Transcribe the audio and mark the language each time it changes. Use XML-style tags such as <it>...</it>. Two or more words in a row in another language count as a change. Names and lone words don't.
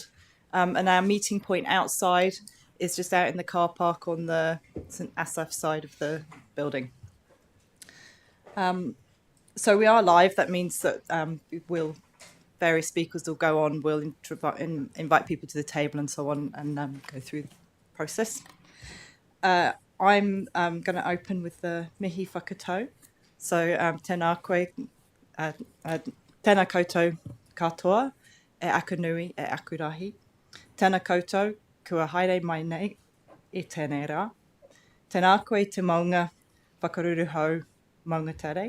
<en>And our meeting point outside is just out in the car park on the St Asaph side of the building. So we are live. That means that various speakers will go on. We'll invite people to the table and so on, and go through the process. I'm going to open with the</en> <mi>Mihi Whakatau. So tēnā koe, tēnā koutou katoa, e aku nui, e aku rahi. Tēnā koutou, kua haere mai nei, e tēnei rā. Tēnā koe te maunga, whakaruru hau, maunga tere.</mi>